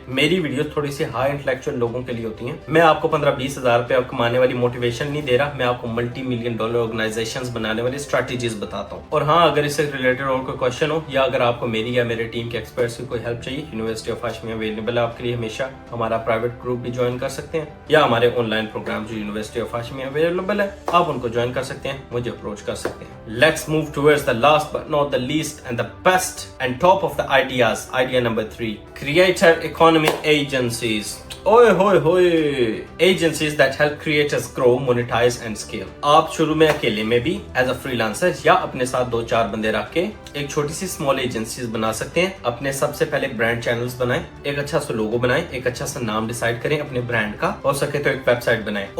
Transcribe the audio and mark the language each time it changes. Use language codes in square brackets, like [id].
[ur] میری ویڈیوز تھوڑی سی high intellectual لوگوں کے لیے ہوتی ہیں. میں آپ کو 15-20 ہزار روپے کمانے والی موٹیویشن نہیں دے رہا, میں آپ کو ملٹی $1 ملین آرگنائزیشنز بنانے والی اسٹریٹجیز بتاتا ہوں. اور ہاں, اگر اس سے ریلیٹڈ اور کوئی کوشچن ہو یا اگر آپ کو میری یا میرے ٹیم کے ایکسپرٹس کی کوئی ہیلپ چاہیے, یونیورسٹی آف ہاشمی اویلیبل ہے آپ کے لیے ہمیشہ. ہمارا پرائیویٹ گروپ بھی جوائن کر سکتے ہیں یا ہمارے آن لائن پروگرام جو یونیورسٹی آف ہاشمی اویلیبل ہے آپ ان کو جوائن کر سکتے ہیں, مجھے اپروچ کر سکتے ہیں. [en] Let's move towards the last but not the least and the best and top of the ideas. Idea number 3, creator economy agencies. اوئے ہوئے ہوئے, agencies that help creators grow, monetize and scale. [ur] آپ شروع میں اکیلے میں بھی ایز اے فری لانسر یا اپنے ساتھ 2-4 بندے رکھ کے ایک چھوٹی سی اسمال ایجنسیز بنا سکتے ہیں. اپنے سب سے پہلے برانڈ چینلز بنائیں, ایک اچھا سا لوگو بنائیں, ایک اچھا سا نام ڈیسائیڈ کریں اپنے برانڈ کا, ہو سکے تو ایک ویب سائٹ بنائیں.